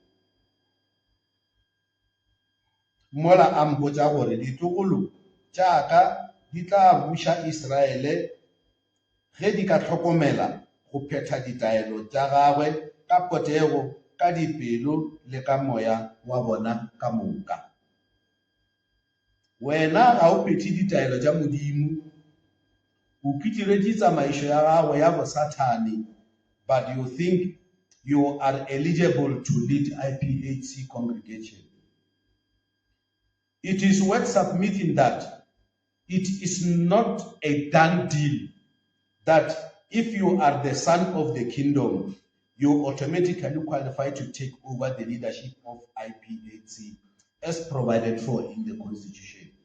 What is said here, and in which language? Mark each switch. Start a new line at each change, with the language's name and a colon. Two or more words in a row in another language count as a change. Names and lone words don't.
Northern Sotho: Mola a mpotša gore ditlogolo tša ka di tla buša Israele ge di ka hlokomela go phetha ditaelo tša gagwe ka potego, ka dipelo le ka moya wa bona ka moka. Wena ga o phethe ditaelo tša modimo, o phitiretše tsamaišo ya gagwe ya bosathane,
English: but you think you are eligible to lead IPHC congregation. It is worth submitting that it is not a done deal that if you are the son of the kingdom, you automatically qualify to take over the leadership of IPHC as provided for in the Constitution.